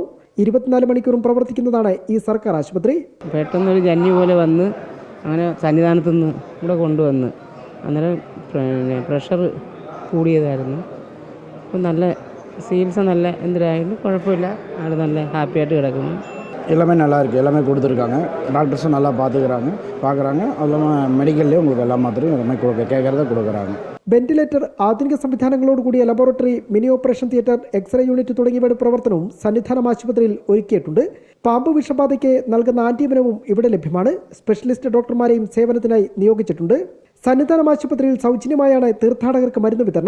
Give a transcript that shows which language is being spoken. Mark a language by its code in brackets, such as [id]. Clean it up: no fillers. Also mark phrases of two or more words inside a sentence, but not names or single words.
[ml] 24 മണിക്കൂറും പ്രവർത്തിക്കുന്നതാണ് ഈ സർക്കാർ ആശുപത്രി. പെട്ടെന്നൊരു ജന്നി പോലെ വന്ന് അങ്ങനെ സന്നിധാനത്തു നിന്ന് ഇവിടെ കൊണ്ടുവന്ന് അന്നേരം പ്രഷർ കൂടിയതായിരുന്നു. അപ്പം നല്ല ചികിത്സ നല്ല എന്തിനായാലും കുഴപ്പമില്ല, ആൾ നല്ല ഹാപ്പിയായിട്ട് കിടക്കുന്നു. [ta] எல்லாமே நல்லா இருக்குது, எல்லாமே கொடுத்துருக்காங்க. டாக்டர்ஸும் நல்லா பார்க்குறாங்க. அது இல்லாமல் மெடிக்கல்லேயே உங்களுக்கு எல்லா மாத்திரையும் எல்லாமே கேட்குறத கொடுக்குறாங்க. [ml] വെന്റിലേറ്റർ, ആധുനിക സംവിധാനങ്ങളോടുകൂടിയ ലബോറട്ടറി, [en] mini operation theatre, X-ray unit [ml] തുടങ്ങിയവയുടെ പ്രവർത്തനവും സന്നിധാനം ആശുപത്രിയിൽ ഒരുക്കിയിട്ടുണ്ട്. പാമ്പ് വിഷബാധയ്ക്ക് നൽകുന്ന ആന്റിവെനവും ഇവിടെ ലഭ്യമാണ്. സ്പെഷ്യലിസ്റ്റ് ഡോക്ടർമാരെയും സേവനത്തിനായി നിയോഗിച്ചിട്ടുണ്ട്. സന്നിധാനം ആശുപത്രിയിൽ സൗജന്യമായാണ് തീർത്ഥാടകർക്ക് മരുന്ന് വിതരണം.